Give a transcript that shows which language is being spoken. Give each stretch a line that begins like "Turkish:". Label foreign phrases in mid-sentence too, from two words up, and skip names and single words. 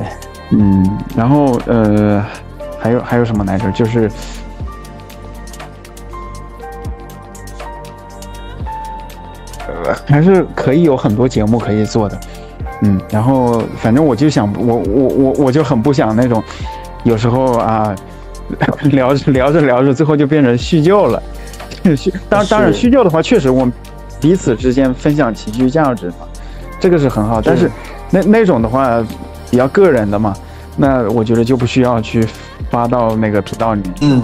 Chinese: 然後還有什麼來着？就是還是可以有很多節目可以做的。然後反正我就想，我就很不想那種，有時候啊，聊着，最後就变成敘舊了。當然，敘舊的話，確實我們彼此之間分享情緒價值嘛，這個是很好。但是那種的話，比較個人的嘛，那我覺得就不需要去發到那個頻道裡面。